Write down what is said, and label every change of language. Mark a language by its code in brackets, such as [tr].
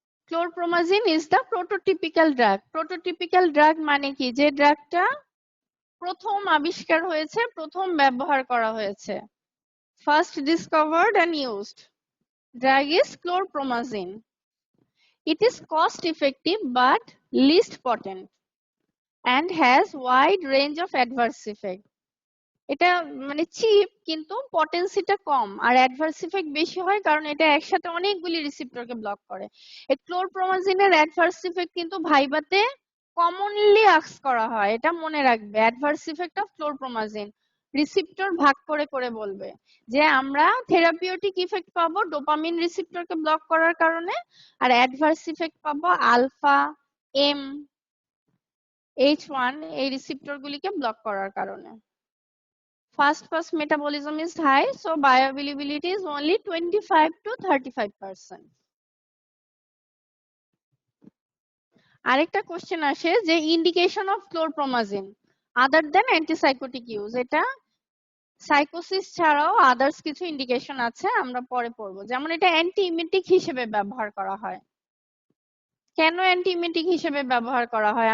[en] Chlorpromazine is the prototypical drug. [bn] প্রোটোটিপিক্যাল drug মানে কি? যে ড্রাগটা প্রথম আবিষ্কার হয়েছে, প্রথম ব্যবহার করা হয়েছে, [en] First discovered and used drug is chlorpromazine. It is cost effective but least potent and has wide range of adverse effect. [bn] এটা মানে চিপ কিন্তু পটেন্সিটা কম আর অ্যাডভার্স ইফেক্ট বেশি হয়, কারণ এটা একসাথে অনেকগুলি রিসেপ্টরকে ব্লক করে। এই ক্লোরপ্রোমাজিনের অ্যাডভার্স ইফেক্ট কিন্তু ভাইবাতে কমনলি আস্ক করা হয়, এটা মনে রাখবে। Adverse effect of chlorpromazine receptor ভাগ করে করে বলবে যে আমরা থেরাপিউটিক ইফেক্ট পাবো ডোপামিন রিসেপ্টরকে ব্লক করার কারণে, আর অ্যাডভার্স ইফেক্ট পাবো আলফা, এম, H1 এই রিসেপ্টর গুলিকে ব্লক করার কারণে। [en] Fast metabolism is high, so bioavailability is only 25 to 35%. [bn] আরেকটা কোশ্চেন আসে যে indication of chlorpromazine [en] আদার দেন antipsychotic use, [bn] এটা সাইকোসিস ছাড়াও আদার্স কিছু ইন্ডিকেশন আছে, আমরা পরে পড়বো। যেমন এটা অ্যান্টিইমেটিক হিসেবে ব্যবহার করা হয়। কেন অ্যান্টিইমেটিক হিসেবে ব্যবহার করা হয়?